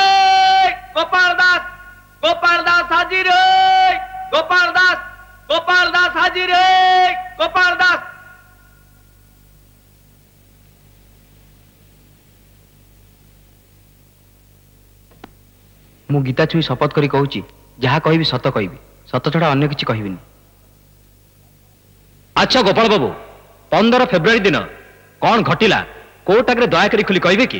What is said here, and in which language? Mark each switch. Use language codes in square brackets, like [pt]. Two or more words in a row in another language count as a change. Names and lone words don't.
[hi] गोपाल दास, गोपाल दास हाजिर है, गोपाल दास, गोपाल दास हाजिर है, गोपाल दास। [or] ମୁଁ ଗୀତା ଛୁଇଁ ଶପଥ କରି କହୁଛି, ଯାହା କହିବି ସତ କହିବି, ସତ ଛଡା ଅନ୍ୟ କିଛି କହିବିନି। ଆଚ୍ଛା ଗୋପାଳ ବାବୁ, 15 ଫେବୃଆରୀ ଦିନ କଣ ଘଟିଲା କୋର୍ଟ ଆଗରେ ଦୟାକରି ଖୋଲି କହିବେ କି?